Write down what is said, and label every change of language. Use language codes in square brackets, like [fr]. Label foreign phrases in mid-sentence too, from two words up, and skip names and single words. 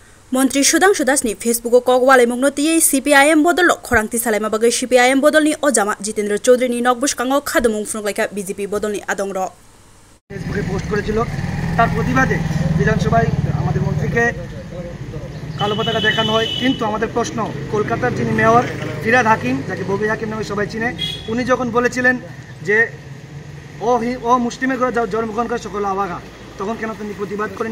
[trp] मन्त्री सुदांशु दासनि फेसबुक कगवाले मुंगनोती सीपीआईएम बदल खरांति सालायमा बागै सीपीआईएम बदलनि अजामा जितेंद्र चौधुरीनि नकबुसकांगो खादमुं फुंलायखा बीजेपी बदलनि आदंर [bn] ফেসবুকে পোস্ট করেছিল তার প্রতিবাদে বিধানসভায় আমাদের মন্ত্রীকে কালো পতাকা দেখানো হয়। কিন্তু আমাদের প্রশ্ন, কলকাতার যিনি মেয়র ফিরহাদ হাকিম, যাকে ববি হাকিম নামে সবাই চিনে, উনি যখন বলেছিলেন যে ও মুসলিমের ঘরে জন্মগ্রহণ করে সকল আবাগা, তখন কেন তিনি প্রতিবাদ করেনি?